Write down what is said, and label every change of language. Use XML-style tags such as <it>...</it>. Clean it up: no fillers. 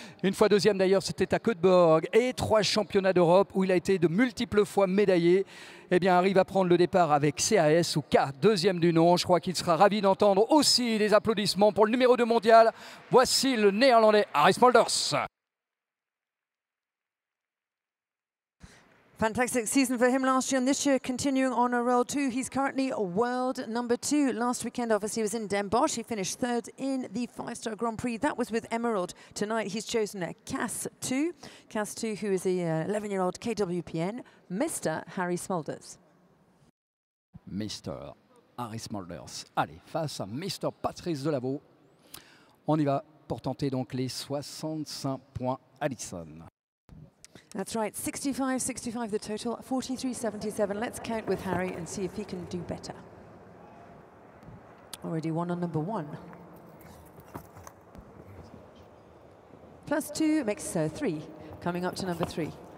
<fr>Une fois deuxième d'ailleurs, c'était à Göteborg. Et 3 championnats d'Europe où il a été de multiples fois médaillé. Eh bien, arrive à prendre le départ avec CAS ou K, deuxième du nom. Je crois qu'il sera ravi d'entendre aussi des applaudissements pour le numéro 2 mondial. Voici le néerlandais Harry Smulders.</fr> <en>Fantastic season for him last year and this year continuing on a roll too. He's currently world number 2. Last weekend obviously he was in Den Bosch. He finished third in the 5-star Grand Prix. That was with Emerald. Tonight he's chosen a Cass 2. Cass 2 who is a 11-year-old KWPN, Mr. Harry Smulders. Mr. Harry Smulders.</en> <fr>Allez, face à Mr. Patrice Delaveau. On y va pour tenter donc les 65 points</fr> <en>Alison. That's right, 65 the total, 43.77. Let's count with Harry and see if he can do better. Already won on number 1. Plus 2 makes 3, coming up to number 3.</en>